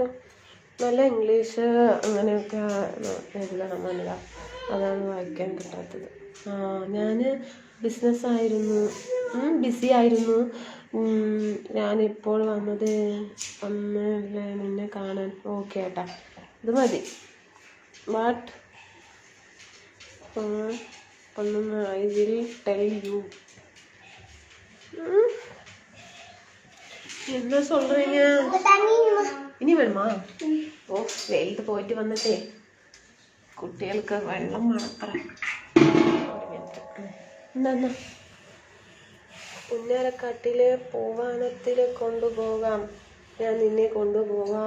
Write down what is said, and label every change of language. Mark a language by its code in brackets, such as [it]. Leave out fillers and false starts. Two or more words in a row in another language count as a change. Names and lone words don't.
[ml] നല്ല ഇംഗ്ലീഷ് അങ്ങനെയൊക്കെ എഴുതണം എന്നല്ല, അതാണ് വായിക്കാൻ കിട്ടാത്തത്. ഞാൻ ബിസി ആയിരുന്നു. ഞാനിപ്പോൾ വന്നത് നിന്നെ കാണാൻ. ഓക്കെ ഏട്ടാ, ഇത് മതി. [en] what I will tell you. [ta] என்ன சொல்றீங்க? [ml] ഇനി വേണമാ? ഓ, വെയിലത്ത് പോയിട്ട് വന്നിട്ടേ കുട്ടികൾക്ക് വെള്ളം വേണത്ര. എന്താ പുന്നരക്കാട്ടിലെ പൂവാനത്തിൽ കൊണ്ടുപോകാം, ഞാൻ നിന്നെ കൊണ്ടുപോകാം.